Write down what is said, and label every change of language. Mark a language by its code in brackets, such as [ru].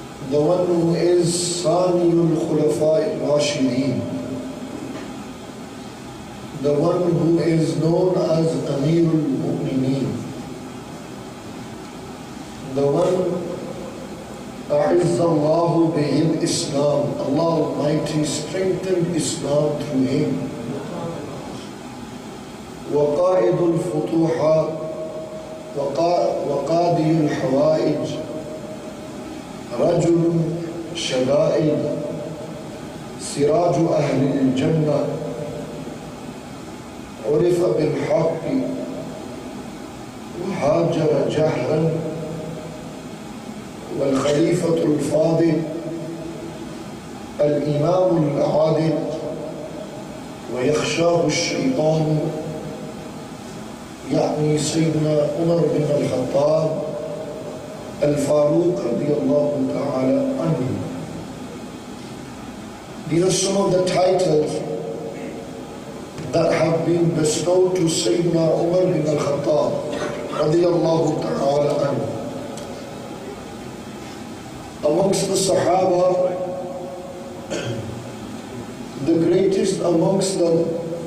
[en] the one who is Saniyul Khulafa Rashideen, the one who is known as Amirul Mu'mineen, the one [ar] A'izza Allahu bihil Islam, [en] Allah Almighty strengthened Islam through him. [ar] وقائد الفتوحات وقاضي الحوائج رجل شدائد سراج أهل الجنة عرف بالحق وهاجر جهرا والخليفة الفاضل الإمام العادل ويخشاه الشيطان، يعني سيدنا عمر بن الخطاب الفاروق رضي الله تعالى عنه. [en] These are some of the titles that have been bestowed to Sayyidina Umar ibn Khattab radiyallahu ta'ala anhu. Amongst the Sahaba, the greatest amongst them